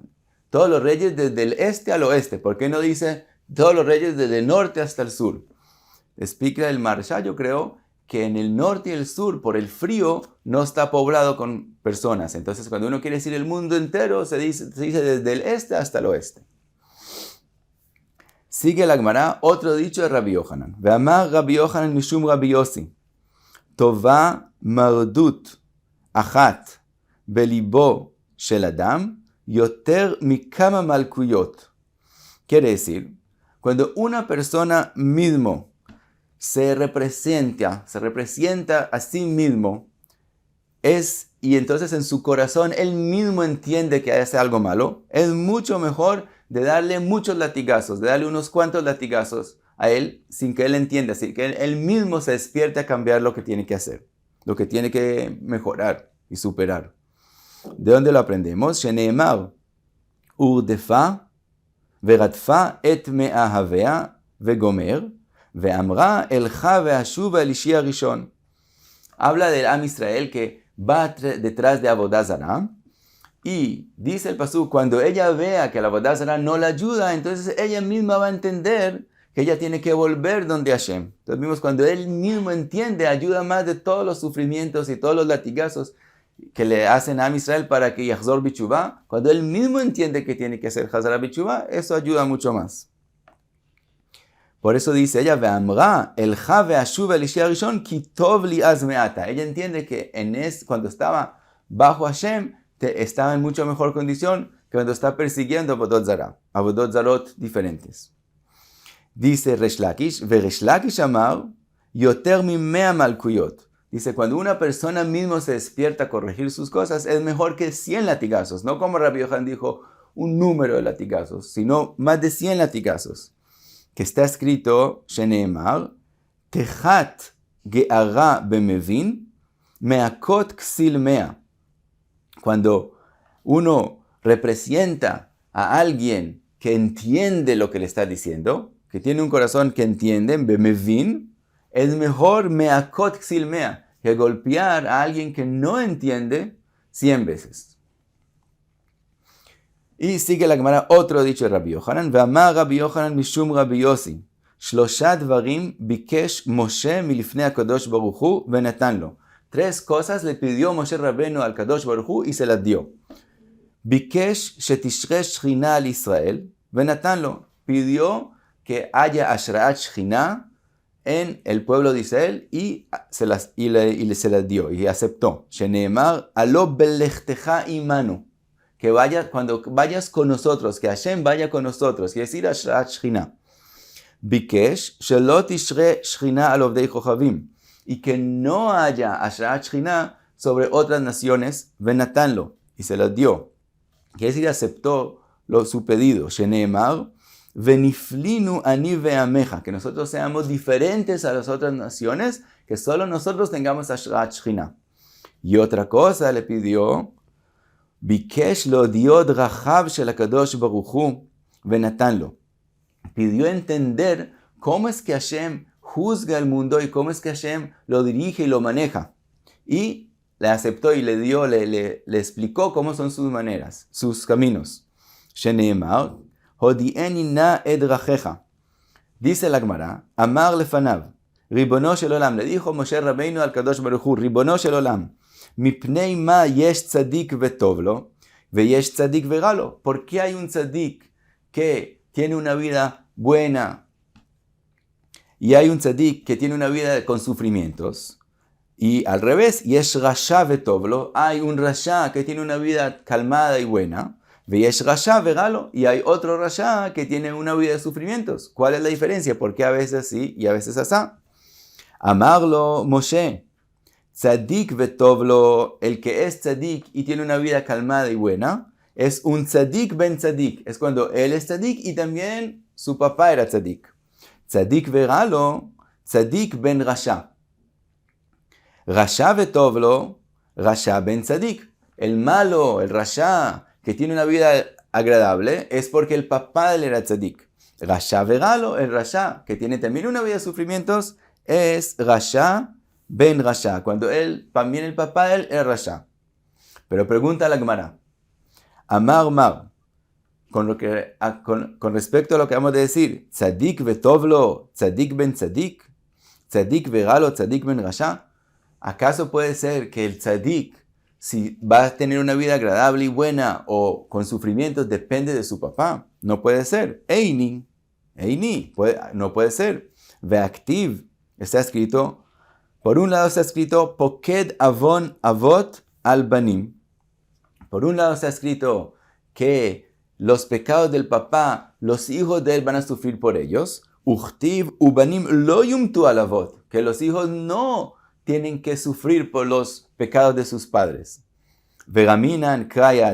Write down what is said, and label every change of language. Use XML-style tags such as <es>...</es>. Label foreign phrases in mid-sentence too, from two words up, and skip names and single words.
<es>Todos los reyes desde el este al oeste. ¿Por qué no dice todos los reyes desde el norte hasta el sur? Explica el Maharsha, yo creo, que en el norte y el sur, por el frío, no está poblado con personas. Entonces, cuando uno quiere decir el mundo entero, se dice desde el este hasta el oeste. Sigue la Gemara, otro dicho de Rabbi Yohanan.</es> <he>ואמר רבי יוחנן משום רבי יוסי. טובה מרדות אחת בלבו של אדם יותר מכמה מלקיות.</he> <es>Quiere decir, cuando una persona mismo se representa a sí mismo, y entonces en su corazón él mismo entiende que hace algo malo, es mucho mejor de darle muchos latigazos, de darle unos cuantos latigazos a él sin que él entienda, así que él mismo se despierte a cambiar lo que tiene que hacer, lo que tiene que mejorar y superar. ¿De dónde lo aprendemos?</es> <he>שנאמר ורדפה ורדפה את מאהביה וגומר ואמרה אלכה ואשובה אל אישי הראשון.</he> <es>Habla del Am Israel que va detrás de</es> <he>עבודה זרה</he> <es>y dice el pasuk, cuando ella vea que la</es> <he>עבודה זרה</he> <es>no la ayuda, entonces ella misma va a entender que ella tiene que volver donde Hashem. Entonces vimos, cuando él mismo entiende, ayuda más de todos los sufrimientos y todos los latigazos que le hacen a Am Israel para que</es> <he>יחזור בתשובה.</he> <es>Cuando él mismo entiende que tiene que hacer</es> <he>חזרה בתשובה,</he> <es>eso ayuda mucho más. Por eso dice ella,</es> <he>ואמרה אלכה ואשובה אל אישי הראשון כי טוב לי אז מעתה.</he> <es>Ella entiende que cuando estaba bajo Hashem, estaba en mucho mejor condición que cuando está persiguiendo</es> <he>עבודות זרה, עבודות זרות</he> <es>diferentes.</es> <he>Dice Resh Lakish, ורש לקיש אמר יותר ממאה מלקיות.</he> <es>Dice, cuando una persona mismo se despierta a corregir sus cosas, es mejor que 100 latigazos. No como Rabbi Yohanan dijo, un número de latigazos, sino más de 100 latigazos. Que está escrito,</es> <he>שנאמר, תחת גערה במבין, מהכות כסיל מאה.</he> <es>Cuando uno representa a alguien que entiende lo que le está diciendo, que tiene un corazón que entiende, bemevin, es mejor</es> <he>מהכות כסיל מאה,</he> <es>que golpear a alguien que no entiende 100 veces. Y sigue la Gemara otro dicho de Rabbi Yohanan.</es> <he>ואמר רבי יוחנן משום רבי יוסי. שלשה דברים ביקש משה מלפני הקדוש ברוך הוא ונתן לו.</he> <es>3 cosas le pidió Moshe Rabbeinu al Kadosh Baruch Hu y se las dio.</es> <he>ביקש שתשרה שכינה על ישראל ונתן לו.</he> <es>Pidió que haya</es> <he>השראת שכינה</he> <es>en el pueblo de Israel y se las dio y aceptó.</es> <he>שנאמר הלא בלכתך עמנו.</he> <es>Que cuando vayas con nosotros, que Hashem vaya con nosotros, quiere decir</es> <he>השראת שכינה. ביקש שלא תשרה שכינה על עובדי כוכבים.</he> <es>Y que no haya</es> <he>השראת שכינה</he> <es>sobre otras naciones, venatanlo, y se las dio. Quiere decir aceptó su pedido.</es> <he>שנאמר ונפלינו אני ועמך,</he> <es>que nosotros seamos diferentes a las otras naciones, que solo nosotros tengamos</es> <he>השראת שכינה.</he> <es>Y otra cosa le pidió,</es> <he>ביקש להודיע דרכיו של הקדוש ברוך הוא ונתן לו.</he> <es>Pidió entender cómo es que Hashem juzga el mundo y cómo es que Hashem lo dirige y lo maneja. Y le aceptó y le explicó cómo son sus maneras, sus caminos.</es> <he>שנאמר הודיעני נא את דרכך.</he> <es>Dice la Gemara,</es> <he>אמר לפניו, רבונו של עולם,</he> <es>le dijo Moshe Rabbeinu al Kadosh Baruch Hu,</es> <he>רבונו של עולם, מפני מה יש צדיק וטוב לו, ויש צדיק ורע לו.</he> <es>¿Por qué hay un tzadik que tiene una vida buena y hay un tzadik que tiene una vida con sufrimientos? Y al revés,</es> <he>יש רשע וטוב לו,</he> <es>hay un rasha que tiene una vida calmada y buena.</es> <he>ויש רשע ורע לו,</he> <es>y hay otro rasha que tiene una vida de sufrimientos. ¿Cuál es la diferencia? ¿Por qué a veces sí y a veces asá?</es> <he>אמר לו משה. צדיק וטוב לו,</he> <es>el que es tzadik y tiene una vida calmada y buena, es un</es> <he>צדיק בן צדיק.</he> <es>Es cuando él es tzadik y también su papá era tzadik.</es> <he>צדיק ורע לו, צדיק בן רשע. רשע וטוב לו, רשע בן צדיק.</he> <es>El malo, el rasha, que tiene una vida agradable, es porque el papá de él era tzadik.</es> <he>רשע ורע לו, el rasha,</he> <es>que tiene también una vida de sufrimientos, es</es> <he>רשע בן רשע,</he> <es>cuando también el papá de él era rasha. Pero pregunta a la Gemara,</es> <he>אמר מר,</he> <es>con respecto a lo que vamos a decir,</es> <he>צדיק וטוב לו, צדיק בן צדיק, צדיק ורע לו, צדיק בן רשע,</he> <es>¿acaso puede ser que el tzadik, si va a tener una vida agradable y buena o con sufrimientos, depende de su papá? No puede ser. Eini, no puede ser. Veactiv, está escrito, por un lado está escrito,</es> <he>פוקד עון אבות על בנים.</he> <es>Por un lado está escrito que los pecados del papá, los hijos de él van a sufrir por ellos.</es> <he>וכתיב ובנים לא יומתו על אבות,</he> <es>que los hijos no tienen que sufrir por los pecados de sus padres. Vegaminan krayadade.</es>